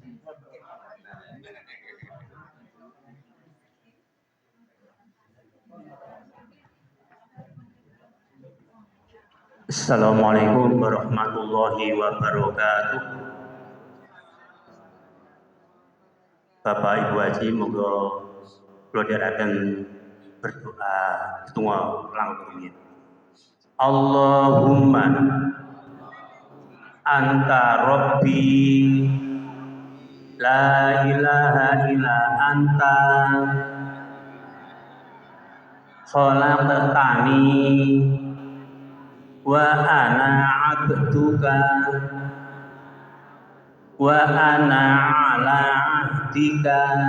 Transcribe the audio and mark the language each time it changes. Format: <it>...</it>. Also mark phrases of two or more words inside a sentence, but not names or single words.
<ar>السلام عليكم ورحمة الله وبركاته.</ar> <jv>Bapak Ibu Haji, moga kula dherekaken berdoa setunggal langkung.</jv> <ar>اللهم أنت ربي لا إله إلا أنت خلقتني وأنا عبدك وأنا على عهدك</ar>